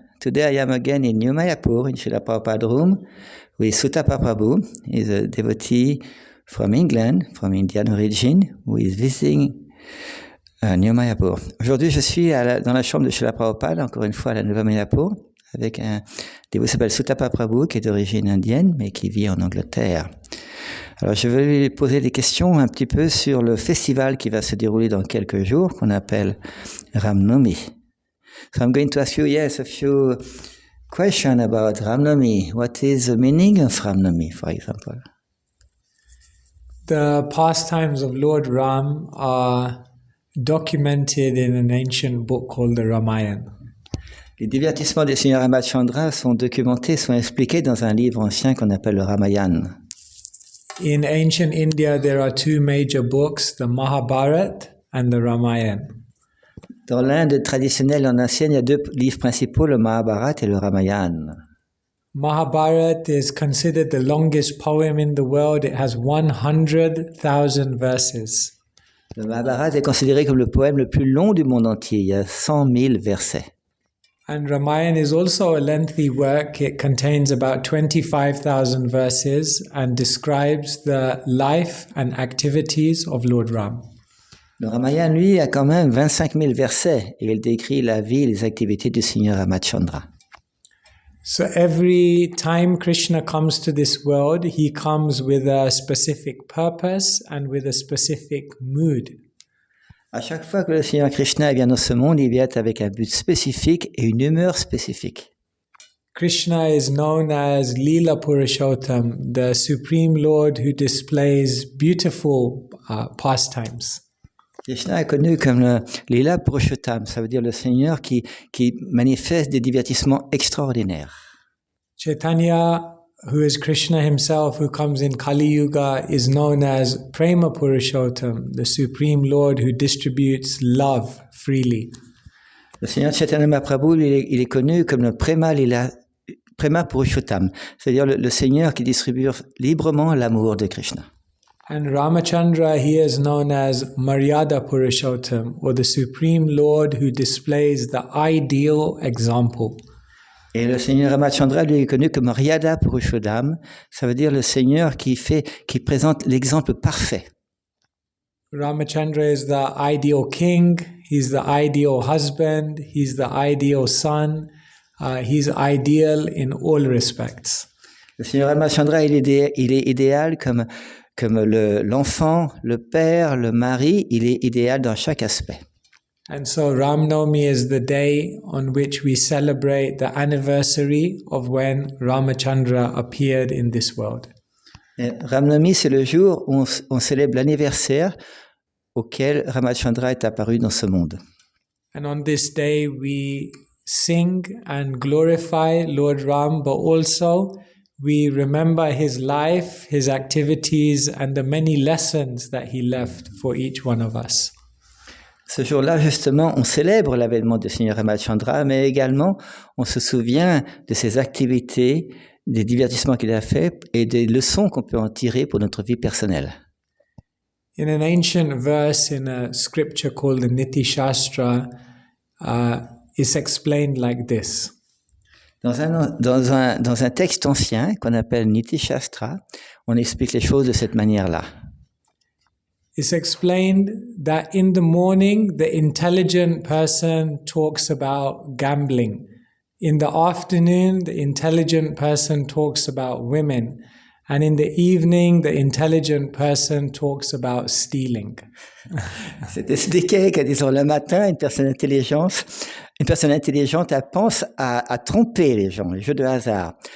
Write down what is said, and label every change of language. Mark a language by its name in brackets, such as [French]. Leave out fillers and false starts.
[English] Today I am again in New Mayapur in Srila Prabhupada room with Sutapa Prabhu. He's a devotee from England, from Indian origin, who is visiting New Mayapur. [French] Aujourd'hui, je suis dans la chambre de Srila Prabhupada, encore une fois à la Nouvelle Mayapur, avec un dévot qui s'appelle Sutapa Prabhu, qui est d'origine indienne, mais qui vit en Angleterre. Alors, je vais lui poser des questions un petit peu sur le festival qui va se dérouler dans quelques jours, qu'on appelle Ramnami. [English] So I'm going to ask you, a few questions about Ramnami. What is the meaning of Ramnami, for example? The pastimes of Lord Ram are documented in an ancient book called the Ramayana. [French] Les divertissements des seigneurs Ramachandra sont documentés, sont expliqués dans un livre ancien qu'on appelle le Ramayana. [English] In ancient India, there are two major books, the Mahabharata and the Ramayana. [French] Dans l'Inde traditionnelle en ancienne, il y a deux livres principaux, le Mahabharata et le Ramayana. [English] Mahabharata is considered the longest poem in the world. It has 100,000 verses. [French] Le Mahabharata est considéré comme le poème le plus long du monde entier. Il y a 100 000 versets. [English] And Ramayana is also a lengthy work. It contains about 25,000 verses and describes the life and activities of Lord Ram. [French] Le Ramayana, lui, a quand même 25 000 versets et il décrit la vie et les activités du Seigneur Ramachandra. [English] So every time Krishna comes to this world, he comes with a specific purpose and with a specific mood. [French] À chaque fois que le Seigneur Krishna vient dans ce monde, il vient avec un but spécifique et une humeur spécifique. [English] Krishna is known as Leela Purushottam, the Supreme Lord who displays beautiful pastimes. [French] Krishna est connu comme le Leela Purushottam, ça veut dire le Seigneur qui manifeste des divertissements extraordinaires. [English] Chaitanya, who is Krishna himself, who comes in Kali Yuga, is known as Prema Purushottam, the Supreme Lord who distributes love freely. [French] Le Seigneur Chaitanya Mahaprabhu, il est connu comme le Prema Purushottam, c'est-à-dire le Seigneur qui distribue librement l'amour de Krishna. [English] And Ramachandra, he is known as Maryada Purushottam, or the Supreme Lord who displays the ideal example. [French] Et le Seigneur Ramachandra, lui, est connu comme Maryada Purushottam, ça veut dire le Seigneur qui présente l'exemple parfait. [English] Ramachandra is the ideal king, he's the ideal husband, he's the ideal son, he's ideal in all respects. [French] Le Seigneur Ramachandra, il est idéal comme l'enfant, le père, le mari, il est idéal dans chaque aspect. [English] And so Ramnavami is the day on which we celebrate the anniversary of when Ramachandra appeared in this world. [French] Ramnavami, c'est le jour où on célèbre l'anniversaire auquel Ramachandra est apparu dans ce monde. [English] And on this day we sing and glorify Lord Ram, but also we remember his life, his activities, and the many lessons that he left for each one of us. [French] Ce jour-là, justement, on célèbre l'avènement du Seigneur Ramachandra, mais également, on se souvient de ses activités, des divertissements qu'il a fait et des leçons qu'on peut en tirer pour notre vie personnelle. [English] In an ancient verse in a scripture called the Niti Shastra, it's explained like this. [French] Dans un texte ancien qu'on appelle Niti Shastra, on explique les choses de cette manière-là. [English] It's explained that in the morning, the intelligent person talks about gambling. In the afternoon, the intelligent person talks about women. And in the evening, the intelligent person talks about stealing. [French] C'est expliqué que, disons, le matin, une personne intelligente, elle pense à tromper les gens, les jeux de hasard.